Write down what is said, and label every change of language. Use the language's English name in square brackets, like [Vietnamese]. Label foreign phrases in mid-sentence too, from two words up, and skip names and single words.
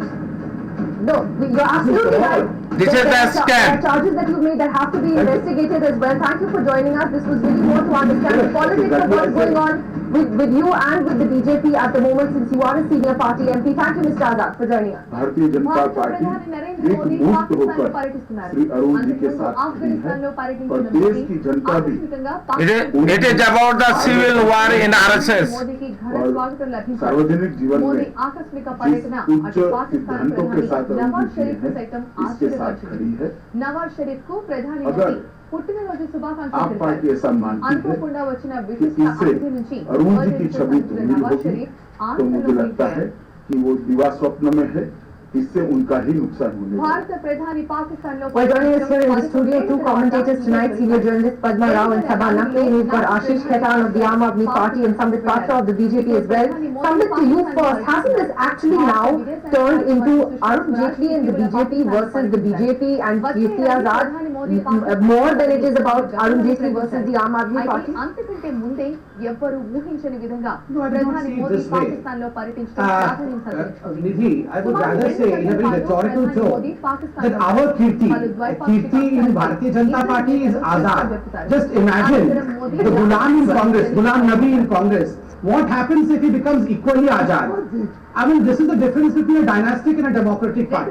[English] No, you're absolutely right. This is There the are scam. charges that you've made that have to be investigated as well. Thank you for joining us. This was really more to understand the Yes, politics of exactly what's what I going said. on with you and with the BJP at the moment, since you are a senior party MP. Thank you, Mr. Azad, for joining us. [Hindi] भारतीय जनता पार्टी एकमुष्ट होकर श्री अरुण जी के साथ खड़ी है और देश की जनता भी [English] it is about the civil war in RSS. [Hindi] सार्वजनिक जीवन में जिस उच्च सिद्धांतों के साथ अरुण जी है इसके साथ खड़ी है [Telugu] నవాజ్ షరీఫ్ కు ప్రధాని [Hindi] अगर [Telugu] మోదీ పుట్టినరోజు శుభాకాంక్షలు [Hindi] आप पार्टी [Telugu] తెలిపారు. [Hindi] ऐसा मानती है [Telugu] అనుకోకుండా వచ్చిన [Hindi] कि [Telugu] విశిష్ట [Hindi] इससे [Telugu] అతిథి నుంచి [Hindi] अरुण जी की [Telugu] బర్త్డే [Hindi] छवि [Telugu] చేసిన [Hindi] धूमिल [Telugu] నవాజ్ [Hindi] होगी [Telugu] షరీఫ్ [Hindi] तो मुझे लगता है कि वो दिवा स्वप्न में है इससे उनका ही नुकसान होने वाला है। [Telugu] భారత ప్రధాని పాకిస్తాన్ లో [English] Well, joining us here in the studio, two commentators tonight, senior journalist Padma Rao and Sabha Naqvi. We've got Ashish Khaitan of the Aam Aadmi Party and Sambit Patra of the BJP as well. Sambit, to you first, hasn't this actually now turned into Arun Jaitley and the BJP versus the BJP and Preeti Azad more than it is about Arun Jaitley versus the Aam Aadmi [Telugu] అయితే [English] Party? [Telugu] అంతకంటే ముందే ఎవ్వరూ ఊహించని విధంగా [English] No, I do not [Telugu] ప్రధాని [English] see it [Telugu] మోదీ [English] this way. [Telugu] పాకిస్తాన్ లో పర్యటించడం ప్రాధాన్యం సంతరించుకుంది. [English] Nidhi, I would rather say in a very rhetorical tone that our Kirti in Bharatiya Janata Party is Azad. Just imagine the Ghulam in Congress, Ghulam Nabi in Congress. What happens if he becomes equally Azad? I mean, this is the difference between a dynastic and a democratic party.